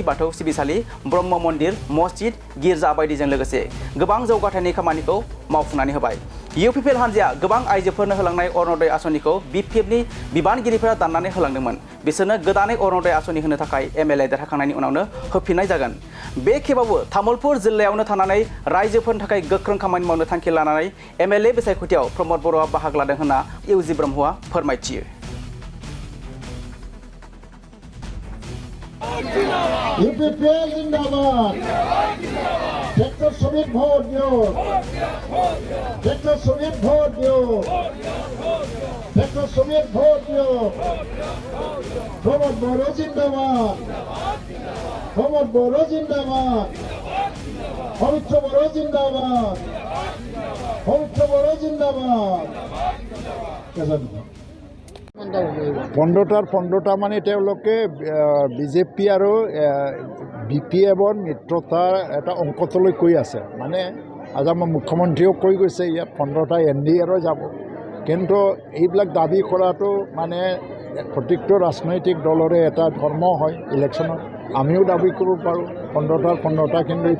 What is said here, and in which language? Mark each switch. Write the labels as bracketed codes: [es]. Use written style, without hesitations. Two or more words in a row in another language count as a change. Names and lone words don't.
[brx] बाथौ सिबिसालि ब्रह्म मन्दिर मस्जिद गिर्जा बायदिजों लोगोसे गोबां जौगाथायनि खामानिखौ मावफुंनानै होबाय इउपिपिएल हान्जाया गोबां आइजोफोरनो होलांनाय अरुणोदय आसनिखौ बिपिएफनि बिबानगिरिफोरा दाननानै होलांदोंमोन बिसोरनो गोदानै अरुणोदय आसनि होनो थाखाय एमएलए देरहाखांनायनि उनावनो होफिननाय जागोन बे खेबावबो तामुलपुर जिल्लायावनो थानानै रायजोफोरनि थाखाय गोख्रों खामानि मावनो थांखि लानानै एमएलए बिसायख'थियाव प्रमद बर'आ बाहागो लादों होनना इउजि ब्रह्मआ फोरमायथियो [bn] ইউপিপিএল জিন্দাবাদ ডক্টর শমীর ভোট দিও ডক্টর শমীর ভোট দিও ডক্টর শমীর ভোট দিও প্রমোদ বড় জিন্দাবাদ প্রমোদ বড় জিন্দাবাদ পবিত্র বড় জিন্দাবাদ পবিত্র বড় জিন্দাবাদ [as] পণ্ডটা মানে তেওঁলোকে বিজেপি আৰু বিপিএফৰ মিত্ৰতাৰ এটা অংকটোলৈ কৈ আছে মানে আজি আমাৰ মুখ্যমন্ত্ৰীয়েও কৈ গৈছে ইয়াত 15টা এনডিএৰো যাব কিন্তু এইবিলাক দাবী কৰাটো মানে প্ৰত্যেকটো ৰাজনৈতিক দলৰে এটা ধৰ্ম হয় ইলেকশ্যনত আমিও দাবী কৰিব পাৰোঁ 15টা কিন্তু এইটো